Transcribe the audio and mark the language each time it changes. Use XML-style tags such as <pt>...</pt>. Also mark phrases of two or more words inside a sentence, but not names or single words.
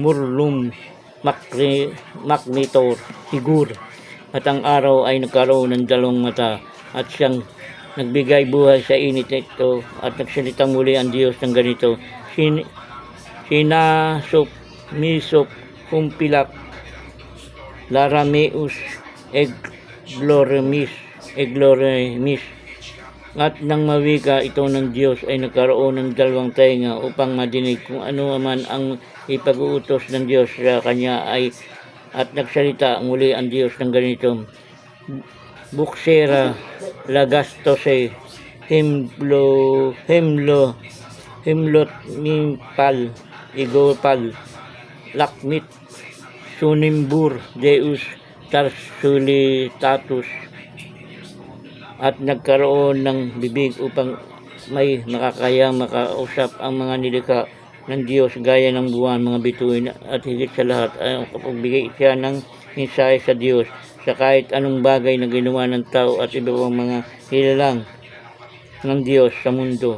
<tl>Murlum Magnitor Higur At ang araw ay nagkaroon ng dalawang mata at siyang nagbigay buhay sa init nito at nagsalita muli ang Diyos ng ganito, Sinasop, Misop, Kumpilak, Larameus, Egloremis. At nang mawika ito ng Diyos ay nagkaroon ng dalawang tainga upang madinig kung ano man ang ipag-uutos ng Diyos sa kanya at nagsalita muli ang Diyos ng ganito, Buksera, Lagastose, Himlot, Mimpal, Igopal, Lakmit, Sunimbur, Deus, Tarsulitatus, at nagkaroon ng bibig upang may makakayang makausap ang mga nilikha ng Diyos gaya ng buwan, mga bituin, at higit sa lahat ay kapagbigay siya ng mensahe sa Diyos sa kahit anong bagay na ginawa ng tao at iba pang mga hilalang ng Diyos sa mundo.</tl>